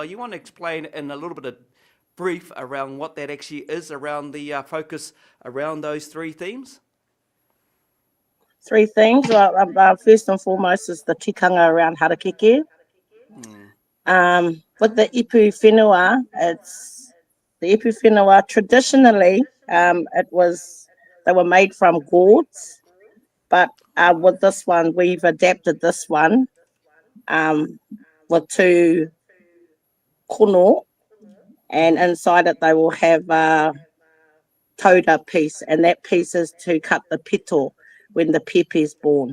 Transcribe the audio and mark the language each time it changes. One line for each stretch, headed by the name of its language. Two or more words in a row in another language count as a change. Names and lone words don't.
English: You want to explain in a little bit of brief around what that actually is, around the focus around those three themes? Three things. First and foremost is the tikanga around Harakeke. With the
Māori: ipu whenua,
English: it's the
Māori: ipu whenua.
English: Traditionally, they were made from gourds, but with this one, we've adapted this one with two kono, and inside it they will have a tauda piece, and that piece is to cut the pito when the pepe is born.